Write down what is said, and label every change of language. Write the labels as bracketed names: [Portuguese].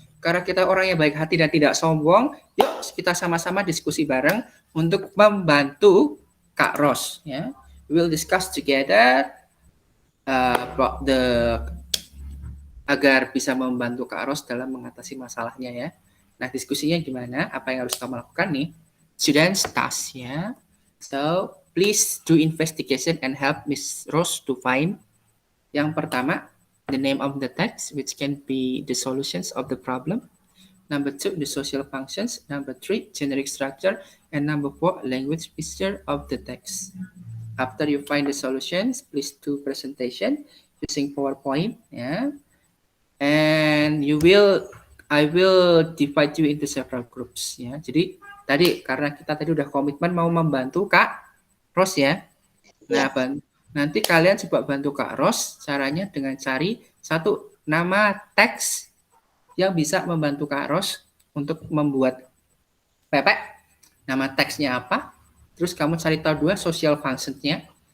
[Indonesian] Karena kita orang yang baik hati dan tidak sombong, yuk kita sama-sama diskusi bareng untuk membantu Kak Ros. Ya. [English] We will discuss together about [Indonesian] agar bisa membantu Kak Ros dalam mengatasi masalahnya ya. Nah, diskusinya gimana? Apa yang harus kamu lakukan nih? [English] Students task ya. So, please do investigation and help Miss Rose to find. [Indonesian] Yang pertama, [English] the name of the text, which can be the solutions of the problem. Number 2, the social functions. Number 3, generic structure. And number 4, language picture of the text. After you find the solutions, please do presentation using PowerPoint. Yeah. And I will divide you into several groups. [Indonesian] Ya. Jadi tadi karena kita tadi udah komitmen mau membantu Kak Ros ya. Nah, nanti kalian coba bantu Kak Ros caranya dengan cari satu nama teks yang bisa membantu Kak Ros untuk membuat pepek. Nama teksnya apa? Terus kamu cari tahu dua social functions-nya.